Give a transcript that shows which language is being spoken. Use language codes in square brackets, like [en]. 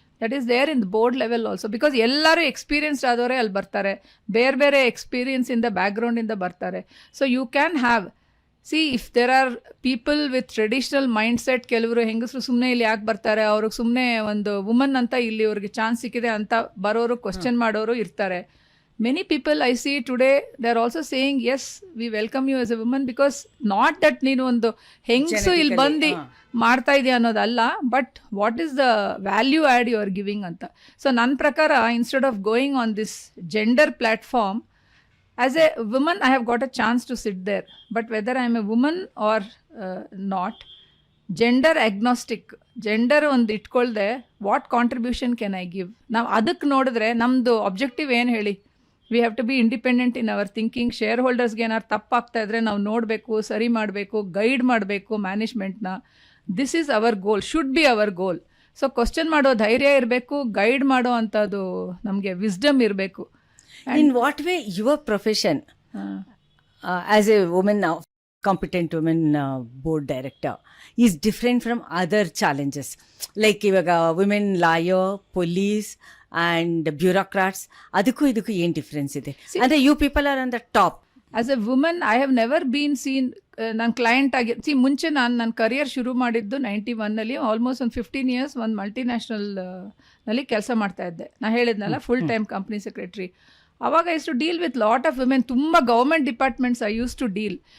[en] that is there in the board level also, because [kn] ಎಲ್ಲರೂ experienced ಆದವರೇ ಅಲ್ಲಿ ಬರ್ತಾರೆ, ಬೇರೆ ಬೇರೆ ಎಕ್ಸ್ಪೀರಿಯನ್ಸಿಂದ ಬ್ಯಾಕ್ಗ್ರೌಂಡಿಂದ ಬರ್ತಾರೆ. [en] so you can have if there are people with traditional mindset, [kn] ಕೆಲವರು ಹೆಂಗಸರು ಸುಮ್ಮನೆ ಇಲ್ಲಿ ಯಾಕೆ ಬರ್ತಾರೆ, ಅವ್ರಿಗೆ ಸುಮ್ಮನೆ ಒಂದು ವುಮನ್ ಅಂತ ಇಲ್ಲಿ ಅವ್ರಿಗೆ ಚಾನ್ಸ್ ಸಿಕ್ಕಿದೆ ಅಂತ ಬರೋರು, ಕ್ವಶನ್ ಮಾಡೋರು ಇರ್ತಾರೆ. [en] Many people I see today, they are also saying, yes, we welcome you as a woman, because not that [kn] ನೀನು ಒಂದು ಹೆಂಗಸು ಇಲ್ಲಿ ಬಂದು ಮಾಡ್ತಾ ಇದೆಯಾ ಅನ್ನೋದಲ್ಲ, [en] But what is the value add you are giving ಅಂತ. ಸೊ [kn] ನನ್ನ ಪ್ರಕಾರ [en] instead of going on this gender platform, as a woman I have got a chance to sit there, but whether I am a woman or not, gender agnostic, [kn] gender ಒಂದು ಇಟ್ಕೊಳ್ದೆ [en] What contribution can I give. [kn] ನಾವು ಅದಕ್ಕೆ ನೋಡಿದ್ರೆ ನಮ್ಮದು objective ಏನು ಹೇಳಿ, [en] We have to be independent in our thinking. [kn] Share ಹೋಲ್ಡರ್ಸ್ಗೆ ಏನಾದ್ರು ತಪ್ಪಾಗ್ತಾ ಇದ್ದರೆ ನಾವು ನೋಡಬೇಕು, ಸರಿ ಮಾಡಬೇಕು, ಗೈಡ್ ಮಾಡಬೇಕು ಮ್ಯಾನೇಜ್ಮೆಂಟ್ನ. [en] this is our goal, [kn] should be our goal. So question ಮಾಡೋ ಧೈರ್ಯ ಇರಬೇಕು, ಗೈಡ್ ಮಾಡೋ ಅಂಥದ್ದು ನಮಗೆ ವಿಸ್ಡಮ್ ಇರಬೇಕು. [en] in what way your profession as a women, competent women board director is different from other challenges, like ivaga women lawyer, police and bureaucrats, [kn] adukku idukku ಏನು difference ಇದೆ ಅಂದ್ರೆ [en] you people are on the top. As a woman I have never been seen, [kn] ನನ್ನ client ಆಗಿ ಮುಂಚೆ ನನ್ನ career ಶುರು ಮಾಡಿದ್ದು 91ನಲ್ಲಿ, almost ಒಂದು 15 years ಒಂದು ಮಲ್ಟಿನ್ಯಾಷನಲ್ ನಲ್ಲಿ ಕೆಲಸ ಮಾಡ್ತಾ ಇದ್ದೆ. ನಾನು ಹೇಳಿದ್ನಲ್ಲ, ಫುಲ್ ಟೈಮ್ ಕಂಪ್ನಿ ಸೆಕ್ರೆಟರಿ. ಅವಾಗ [en] ice to deal with lot of women, [kn] ತುಂಬ government departments [en] I use to deal.